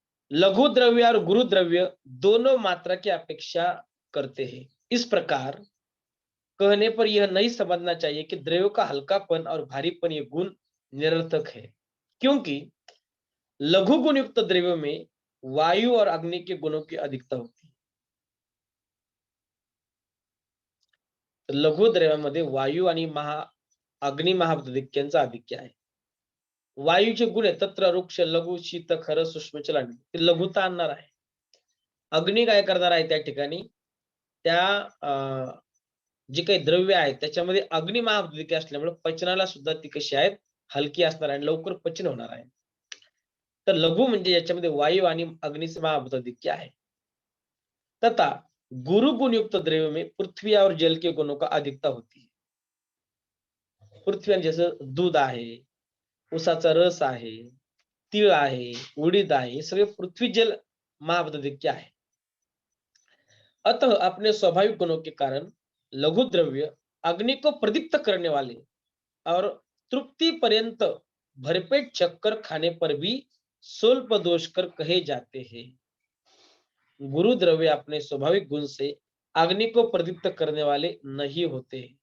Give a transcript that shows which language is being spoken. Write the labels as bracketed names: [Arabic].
[Hindi] लघु द्रव्य और गुरु द्रव्य दोनों मात्रा की अपेक्षा करते हैं। इस प्रकार कहने पर यह नहीं समझना चाहिए कि द्रव्यों का हल्कापन और भारीपन ये गुण निरर्थक है, क्योंकि लघु गुण युक्त द्रव्यों में वायु और अग्नि के गुणों की अधिकता होती है। [Marathi] लघु द्रव्यामध्ये वायू आणि अग्नि महाभूताधिक्यांचा आधिक्य आहे. वायूचे गुण आहे तत्र वृक्ष लघु शीत खर सूक्ष्म चलानी ते लघुता आणणार आहे. अग्नी काय करणार आहे त्या ठिकाणी त्या जी काही द्रव्य आहेत त्याच्यामध्ये अग्नि महाभूताधिक्य असल्यामुळे पचनाला सुद्धा ती कशी आहेत हलकी असणार आहे, लवकर पचन होणार आहे. तर लघु म्हणजे याच्यामध्ये वायू आणि अग्निचे महाभूताधिक्य आहे. [Hindi] तथा गुरु गुण युक्त द्रव्य में पृथ्वी और जल के गुणों का अधिकता होती है. [Marathi] पृथ्वी जसं दूध आहे, उसाचा रस आहे, तीळ आहे, उडीद आहे, हे सगळे पृथ्वी जल महाभूताधिक्य आहे. [Hindi] अतः अपने स्वाभाविक गुणों के कारण लघु द्रव्य अग्नि को प्रदीप्त करने वाले और तृप्ति पर्यंत भरपेट चक्कर खाने पर भी स्वल्प दोषकर कहे जाते हैं. गुरु द्रव्य अपने स्वाभाविक गुण से अग्नि को प्रदीप्त करने वाले नहीं होते.